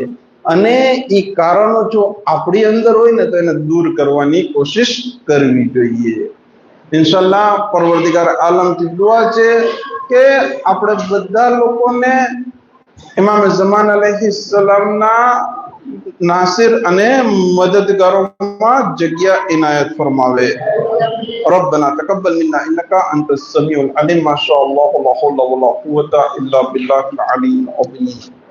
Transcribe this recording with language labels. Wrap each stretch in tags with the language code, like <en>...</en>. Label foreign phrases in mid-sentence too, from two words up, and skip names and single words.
<gu>અને એ કારણો જો આપણી અંદર હોય ને તો એને દૂર કરવાની કોશિશ કરવી જોઈએ. ઇન્શાલ્લાહ પરવરદિગાર આલમથી દુઆ છે કે આપણે બધા લોકોને ઇમામ ઝમાન અલૈહિસ્સલામના નાસિર અને મદદગારોમાં જગ્યા ઇનાયત ફરમાવે.</gu> <ar>ربنا تقبل منا انك انت السميع العليم. ما شاء الله لا حول ولا قوه الا بالله العلي العظيم.</ar>